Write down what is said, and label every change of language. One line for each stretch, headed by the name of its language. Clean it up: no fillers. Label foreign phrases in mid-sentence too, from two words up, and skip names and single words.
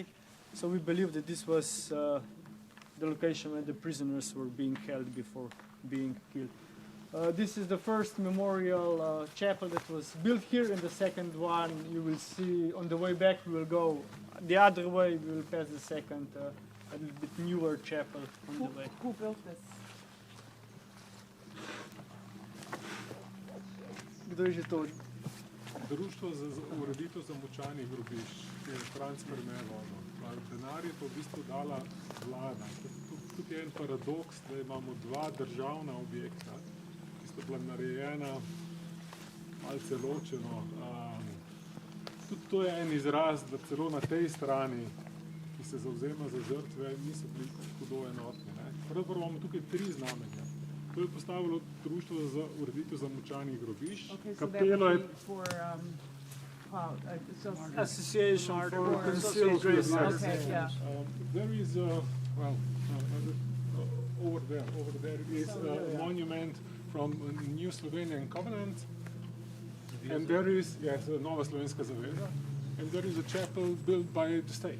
English: So we believe that this was the location where the prisoners were being held before being killed. This is the first memorial chapel that was built here, and the second one you will see on the way back. We will go the other way, we will pass the second, a little bit newer chapel on the way. Who built this?
Slovenian: Kdo je že to? Društvo za ureditev zamočanih grobišč, ki je transfer nevono. Denar je to v bistvu dala vlada. Tukaj je en paradoks, da imamo dva državna objekta, ki sta bila narejena malce ločeno. Tudi to je en izraz, da celo na tej strani, ki se zavzema za žrtve, niso bili hudo enotni. Pravzaprav imamo tukaj tri znamenja. To je postavilo Društvo za ureditev zamočanih grobišč. Kapelo je...
English: Association for Concealed Research. Okay, yeah. There is over there is a monument from a new Slovenian covenant, and there is Nova Slovenska zaveza, and there is a chapel built by the state.